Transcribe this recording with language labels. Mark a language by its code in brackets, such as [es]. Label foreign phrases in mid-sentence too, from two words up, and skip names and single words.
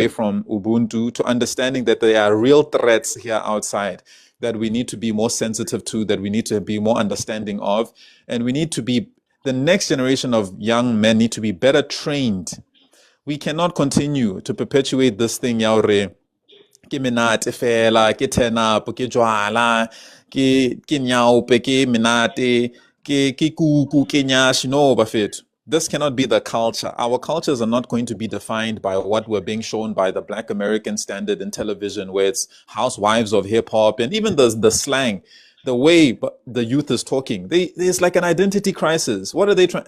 [en] away from Ubuntu to understanding that there are real threats here outside that we need to be more sensitive to, that we need to be more understanding of, and we need to be, the next generation of young men need to be better trained. We cannot continue to perpetuate this thing, [st] yaure, ke menate fela, ke [en] turn up, [st] ke jwala, ke nyaupe, ke menate, ke kuku, ke nyashi. [zu] No, bafethu. [en] This cannot be the culture. Our cultures are not going to be defined by what we're being shown by the Black American standard in television, where it's housewives of hip hop, and even the slang, the way the youth is talking. There's like an identity crisis. What are they trying?